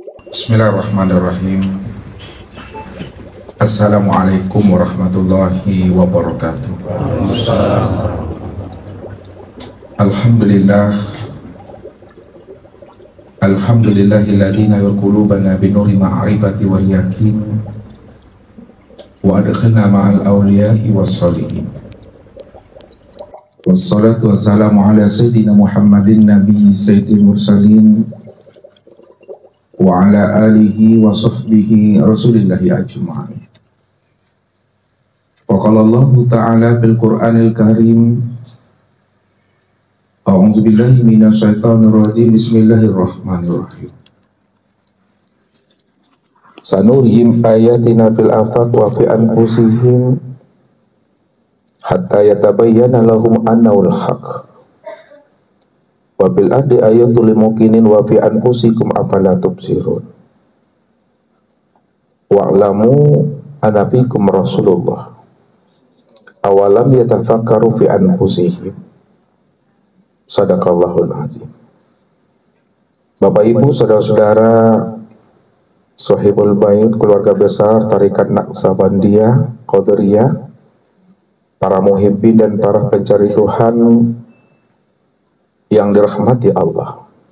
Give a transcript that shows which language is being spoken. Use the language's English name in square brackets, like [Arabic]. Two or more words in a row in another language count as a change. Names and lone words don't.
[Arabic] بسم الله الرحمن الرحيم السلام عليكم ورحمة الله وبركاته. الحمد لله. الحمد لله الذي نور قلوبنا بنور المعرفة واليقين وأدخلنا مع الأولياء والصالحين. والصلاة والسلام على سيدنا محمد نبي سيد المرسلين وعلى آله وصحبه رسول الله أجمعين. وقال الله تعالى بالقرآن الكريم أعوذ بالله من الشيطان الرجيم بسم الله الرحمن الرحيم. سنريهم آياتنا في الآفاق وفي أنفسهم حتى يتبين لهم أنه الحق. وبالأرض آيات للموقنين وفي أنفسكم أفلا تبصرون. واعلموا أن فيكم رسول الله أولم يتفكروا في أنفسهم. صدق الله العظيم. [Indonesian] Bapak Ibu, saudara-saudara Sohibul Bait, keluarga besar Tarekat Naqsabandiyah Qadariyah, para muhibbin dan para pencari Tuhan yang dirahmati Allah.